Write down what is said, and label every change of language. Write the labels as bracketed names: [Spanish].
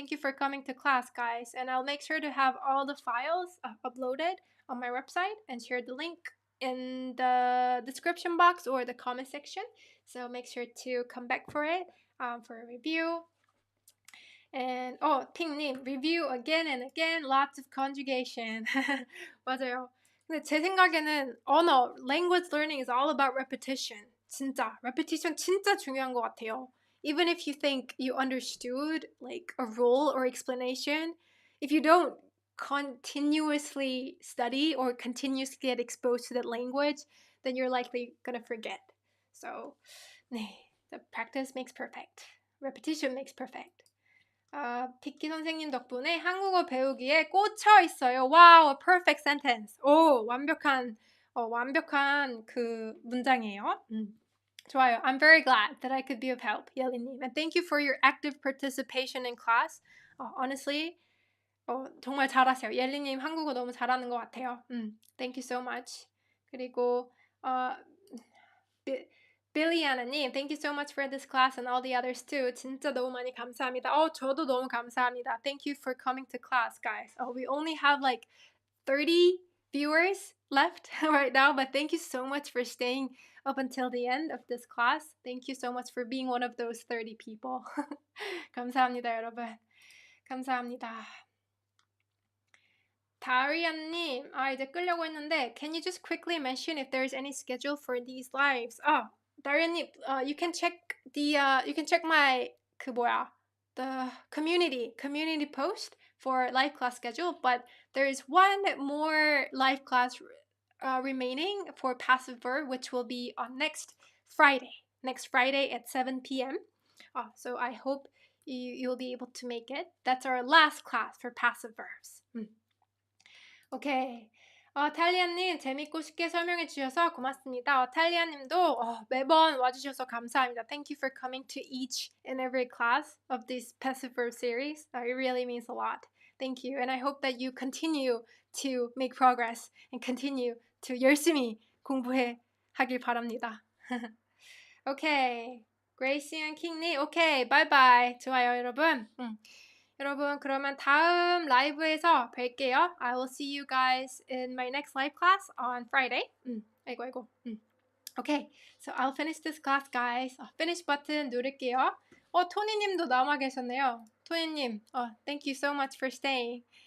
[English] Thank you for coming to class, guys. And I'll make sure to have all the files uploaded on my website and share the link in the description box or the comment section. So make sure to come back for it, for a review. And 팅님, review again and again, lots of conjugation. [Korean] 맞아요. 근데 제 생각에는 언어, [English] language learning is all about repetition. [Korean] 진짜, repetition 진짜 중요한 것 같아요. [English] Even if you think you understood like a rule or explanation, if you don't continuously study or continuously get exposed to that language, then you're likely gonna forget. So, the practice makes perfect. Repetition makes perfect. [Korean] 비키 선생님 덕분에 한국어 배우기에 꽂혀 있어요. [English] Wow, a perfect sentence. [Korean] 완벽한 그 문장이에요. 좋아요. [English] I'm very glad that I could be of help, 옐리님. And thank you for your active participation in class. Honestly, [Korean] 정말 잘하세요. 옐리님 한국어 너무 잘하는 것 같아요. [English] Thank you so much. [Korean] 그리고 [English] 빌리아나님, thank you so much for this class and all the others too. [Korean] 진짜 너무 많이 감사합니다. 저도 너무 감사합니다. [English] Thank you for coming to class, guys. We only have like 30 viewers left right now, but thank you so much for staying up until the end of this class. Thank you so much for being one of those 30 people. [Korean] 감사합니다, 여러분. 감사합니다. [English] 다리안님, [Korean] 이제 끌려고 했는데, [English] can you just quickly mention if there's any schedule for these lives? 다리안님, you can check my the community post for live class schedule, but there is one more live class remaining for passive verb, which will be on next Friday at 7 p.m. So I hope you'll be able to make it. That's our last class for passive verbs. Okay. [Korean] 탈리아님 재밌고 쉽게 설명해 주셔서 고맙습니다. 탈리아님도 매번 와주셔서 감사합니다. [English] Thank you for coming to each and every class of this passive verb series. It really means a lot. Thank you. And I hope that you continue to make progress and continue to [Korean] 열심히 공부해 하길 바랍니다. 오케이. [English] Gracie and King님, 오케이. [Korean] 바이바이. 좋아요, 여러분. 여러분, 그러면 다음 라이브에서 뵐게요. [English] I will see you guys in my next live class on Friday. [Korean] 아이고. [English] Okay, so I'll finish this class, guys. finish [Korean] 버튼 누를게요. 토니님도 남아 계셨네요. [English] 토니님, thank you so much for staying.